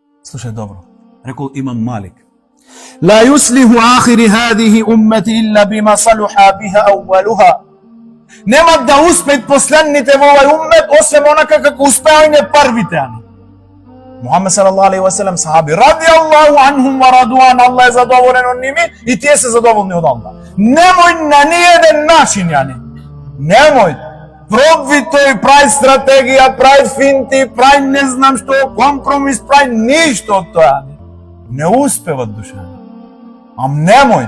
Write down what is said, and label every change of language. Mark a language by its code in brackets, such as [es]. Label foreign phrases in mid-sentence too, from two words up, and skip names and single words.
[mk] Слушај добро. Рекол имам Малик. [ar] لا يصلح آخر هذه أمتي إلا بما صلح بها أولها. [mk] Нема да успеат последните во овој уммет освен онака како успеање првите. Мухамед [ar] صلى الله عليه وسلم [mk] сахаби [ar] رضي الله عنهم ورضوان, [mk] Аллах е задоволен од ними и тие се задоволни од Аллах. Немој на ниеден начин, немој. Пробви тој, прави стратегија, прави финти, прави не знам што, компромис, прави ништо од тоа. Не успеват душа. Ам немој.